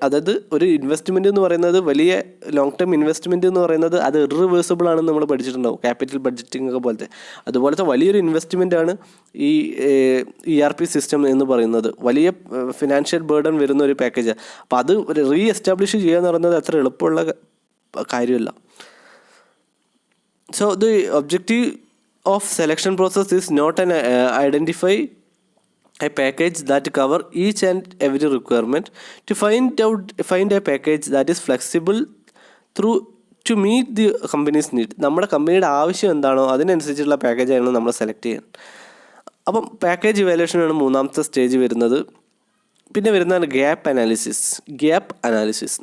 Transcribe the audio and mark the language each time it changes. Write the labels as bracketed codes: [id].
[ml] അതായത് ഒരു ഇൻവെസ്റ്റ്മെൻറ്റ് എന്ന് പറയുന്നത്, വലിയ ലോങ് ടേം ഇൻവെസ്റ്റ്മെൻറ്റ് എന്ന് പറയുന്നത് അത് ഇറിവേഴ്സിബിൾ ആണെന്ന് നമ്മൾ പഠിച്ചിട്ടുണ്ടാവും, ക്യാപിറ്റൽ ബഡ്ജറ്റിംഗ് ഒക്കെ അതുപോലത്തെ വലിയൊരു ഇൻവെസ്റ്റ്മെൻ്റ് ആണ് ഈ ERP സിസ്റ്റം എന്ന് പറയുന്നത്. വലിയ ഫിനാൻഷ്യൽ ബേർഡൻ വരുന്ന ഒരു പാക്കേജാണ്. അപ്പോൾ അത് എസ്റ്റാബ്ലിഷ് ചെയ്യുക എന്ന് പറയുന്നത് അത്ര എളുപ്പമുള്ള കാര്യമല്ല. [en] So the objective of selection process is not an identify a package that cover each and every requirement. To find a package that is flexible to meet the company's need. [ml] നമ്മുടെ കമ്പനിയുടെ ആവശ്യം എന്താണോ അതിനനുസരിച്ചുള്ള പാക്കേജാണ് നമ്മൾ സെലക്ട് ചെയ്യാൻ. അപ്പം package ഇവാലുവേഷനാണ് മൂന്നാമത്തെ സ്റ്റേജ് വരുന്നത്. പിന്നെ വരുന്നതാണ് ഗ്യാപ്പ് അനാലിസിസ്.